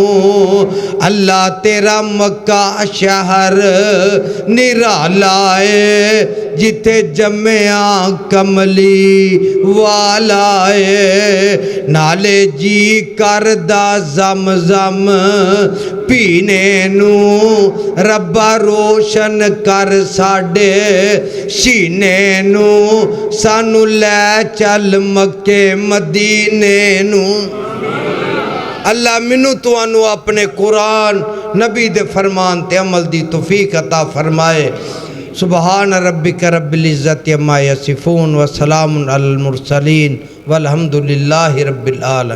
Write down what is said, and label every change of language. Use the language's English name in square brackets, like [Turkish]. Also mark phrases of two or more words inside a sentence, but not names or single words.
[Punjabi] اللہ تیرا مکہ شہر نرالا ہے، جتھے جمیا کملی والا ہے، نالے جی کردا زم زم پینے نوں، ربا روشن کر ساڈے سینے نوں، سانوں لے چل مکے مدینے نوں. اللہ مینوں تہانوں اپنے قرآن نبی دے فرمان تے عمل دی توفیق عطا فرمائے. [Arabic] سبحان ربك رب العزة عما يصفون وسلام على المرسلين والحمد لله رب العالمين.